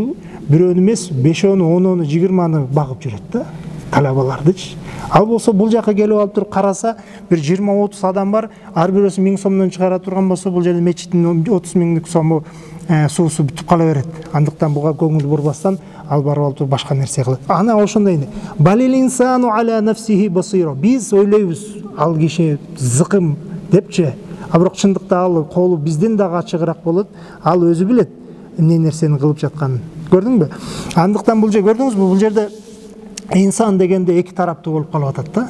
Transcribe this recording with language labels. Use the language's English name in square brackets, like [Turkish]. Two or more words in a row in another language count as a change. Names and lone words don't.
[Kyrgyz] Бул бирөөнү эмес, 5-ону, 10-ону, 20-ны багып жүрөт да, талабалардычы. Ал болсо бул жака келип алып туруп караса, бир 20-30 адам бар, ар бирөөсү 1000 сомдон чыгара турган болсо, бул жерде мечиттин 30 000 сому суусу бүтүп кала берет. Андыктан буга көңүл бурбастан ал барып алып туруп башка нерсе кылат. Ана ошондой. [Arabic] بل الإنسان على نفسه بصيرة. [Kyrgyz] Биз ойлойбуз, ал киши зыкым депчи. А бирок чындыкта ал колу бизден дагы ачыгыраак болот. Ал өзү билет эмне нерсени кылып жатканын. Көрдүңбү? Андыктан бул жерде көрдүңүзбү? Бул жерде инсан дегенде эки тараптуу болуп калып атат да.